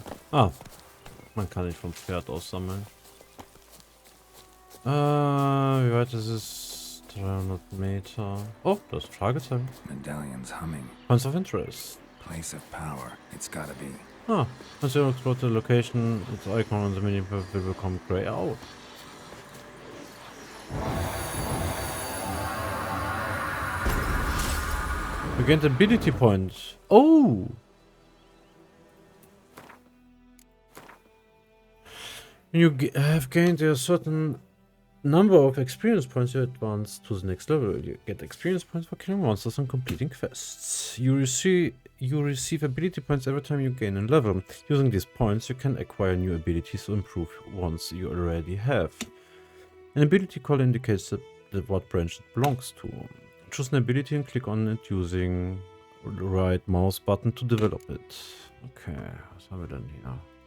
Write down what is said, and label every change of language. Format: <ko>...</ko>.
<de>Ah, man kann nicht vom Pferd aus sammeln. Wie weit ist es? 300 Meter. Oh, das ist ein Fragezeichen.</de> <en>Medallion's humming. Points of interest. Place of power. It's gotta be. Ah, as you explore the location, its icon on the minimap will become grey out. You gained ability points. Oh! When you have gained a certain number of experience points, you advance to the next level. You get experience points for killing monsters and completing quests. You receive ability points every time you gain a level. Using these points, you can acquire new abilities or improve ones you already have. An ability call indicates what branch it belongs to. Choose an ability and click on it using the right mouse button to develop it.</en> <de>Okay, was haben wir denn hier?</de>